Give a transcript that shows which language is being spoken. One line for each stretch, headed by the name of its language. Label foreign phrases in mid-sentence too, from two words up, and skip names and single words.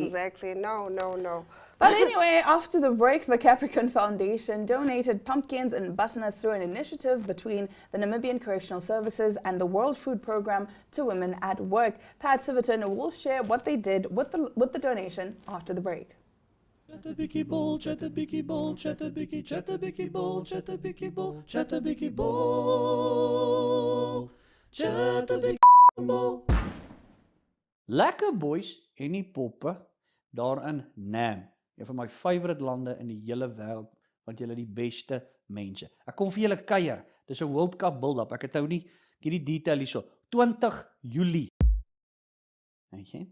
English: Exactly. No, no, no. But anyway, after the break, the Capricorn Foundation donated pumpkins and butternut through an initiative between the Namibian Correctional Services and the World Food Program to women at work. Pat Siverton will share what they did with the donation after the break. Chatabiki bowl, chatabiki bowl, chatabiki, chatabiki bowl, chatabiki bowl, chatabiki bowl, chatabiki ball.
Afrikaans: Lekker boys en die poppe daar in Nam. Een van my favourite lande in die hele wêreld, want julle die beste mense. Ek kom vir julle kuier. Dis 'n
English: World Cup build-up.
Afrikaans: Ek het nou nie hierdie detail hierso. 20 Julie. Okay.